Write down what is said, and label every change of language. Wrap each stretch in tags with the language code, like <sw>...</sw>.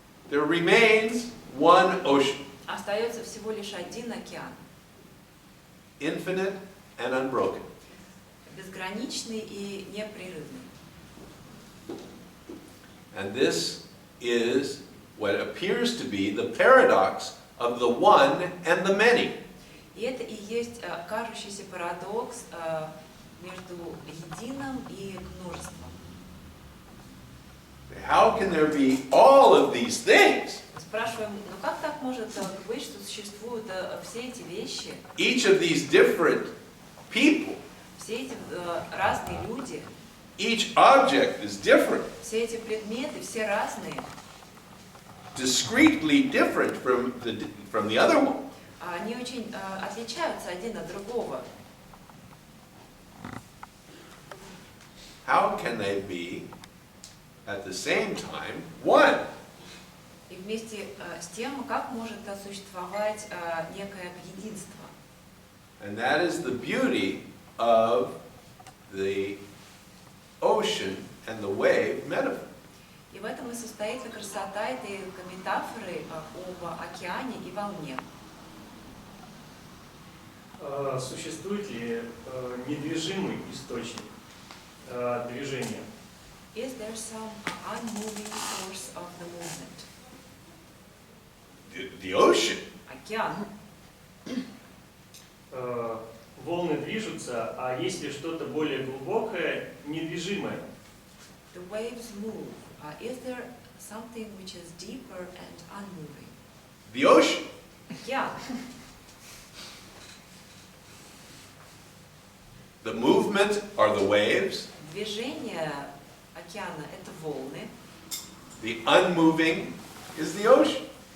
<en>there remains one ocean,</en> <ru>остается всего лишь один океан.</ru> <en>infinite and unbroken.</en> <ru>Безграничный и непрерывный.</ru> <en>And this is what appears to be the paradox of the one and the many.</en> <ru>И это и есть кажущийся парадокс между единым и множеством.</ru> <en>How can there be all of these things?</en> <ru>Спрашиваем, ну как так может быть, что существуют все эти вещи,</ru> <en>Each of these different people,</en> <ru>все эти разные люди,</ru> <en>each object is different,</en> <ru>все эти предметы, все разные,</ru> <en>discretely different from the other one.</en> <ru>они очень отличаются один от другого.</ru> <en>How can they be at the same time one?</en> <ru>И вместе с тем, как может существовать некое единство.</ru> <en>And that is the beauty of the ocean and the wave metaphor.</en> <ru>И в этом и состоит красота этой метафоры об океане и волне. Существует ли недвижимый источник движения?</ru> <en>Is there some unmoving source of the movement? The ocean.</en> <ru>Океан. Волны движутся, а есть ли что-то более глубокое, недвижимое?</ru> <en>The waves move. Is there something which is deeper and unmoving? The ocean.</en> <ru>Океан.</ru> <en>The movement are the waves.</en> <ru>Движение океана — это волны,</ru> <en>The unmoving is the ocean.</en>